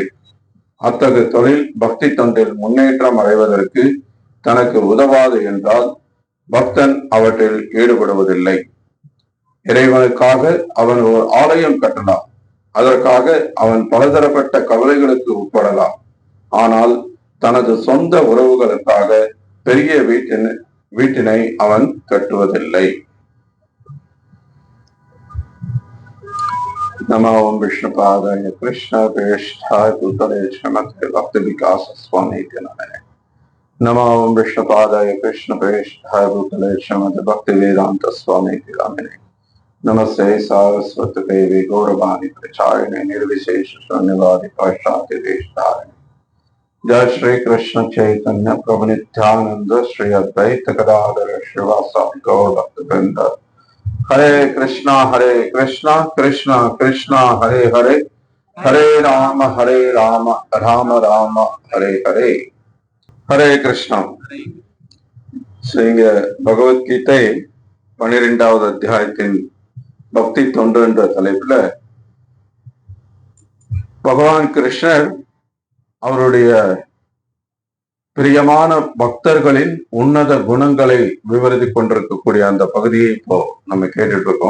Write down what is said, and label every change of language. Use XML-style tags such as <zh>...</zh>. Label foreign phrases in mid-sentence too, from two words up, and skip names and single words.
<ta>அத்தகு தொழில் பக்தி தொண்டில் முன்னேற்றம் அடைவதற்கு தனக்கு உதவாது என்றால் பக்தன் அவற்றில் ஈடுபடுவதில்லை. இறைவனுக்காக அவன் ஒரு ஆலயம் கட்டலாம். அதற்காக அவன் பலதரப்பட்ட கவலைகளுக்கு உட்படலாம். ஆனால் தனது சொந்த உறவுகளுக்காக பெரிய வீட்டினை அவன் கட்டுவதில்லை.</ta> <sa>नमो विष्णुपादाय कृष्ण प्रेष्ठाय भूतले श्रीमते भक्ति विकास स्वामी नारायण. नमो विष्णुपादाय कृष्ण प्रेष्ठाय भूतले श्रीमते भक्ति वेदांत स्वामी नारायण. नमस्ते सारस्वती देवी गौरवाणी प्रचारिणे निर्विशेष शून्यवादी पाश्चात्य देशधारिणे. जय श्री कृष्ण चैतन्य प्रभु नित्यानंद श्री अद्वैत गदाधर श्रीवासादि गौर भक्तवृंद. हरे कृष्णा कृष्णा कृष्णा हरे हरे, हरे राम राम राम हरे हरे. हरे कृष्णा.</sa> <ta>பகவத்கீதை 12வது அத்தியாயத்தின் பக்தி தொண்டு என்ற தலைப்புல பகவான் கிருஷ்ணர் அவருடைய பிரியமான பக்தர்களின் உன்னத குணங்களை விவரித்துக் கொண்டிருக்கக்கூடிய அந்த பகுதியை இப்போ நம்ம கேட்டுட்டு இருக்கோம்.</ta>